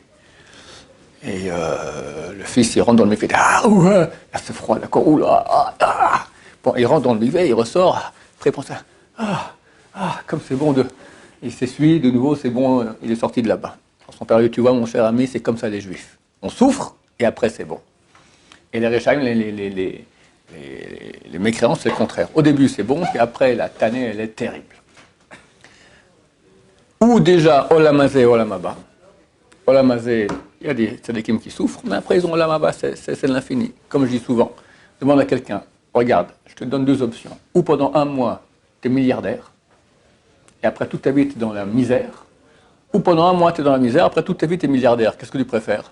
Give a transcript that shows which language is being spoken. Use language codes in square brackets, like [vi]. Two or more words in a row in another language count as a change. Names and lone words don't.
[fr] Et le fils, il rentre dans le mikvé, là c'est froid, d'accord, Bon, il rentre dans le mikvé, il ressort, après il pense comme c'est bon il s'essuie, de nouveau, c'est bon, il est sorti de là-bas. Son père lui dit, tu vois, mon cher ami, c'est comme ça les juifs. On souffre, et après c'est bon. Et les Réchaïm, les mécréants, c'est le contraire. Au début, c'est bon, puis après, la tannée, elle est terrible. Ou déjà, [he] עולם הזה, עולם הבא. עולם הזה, [fr] il y a des tzadikim qui souffrent, mais après, ils ont [he] עולם הבא, [fr] c'est l'infini. Comme je dis souvent, demande à quelqu'un, regarde, je te donne deux options. Ou pendant un mois, tu es milliardaire, et après toute ta vie, tu es dans la misère, ou pendant un mois, tu es dans la misère, après toute ta vie, tu es milliardaire. Qu'est-ce que tu préfères ?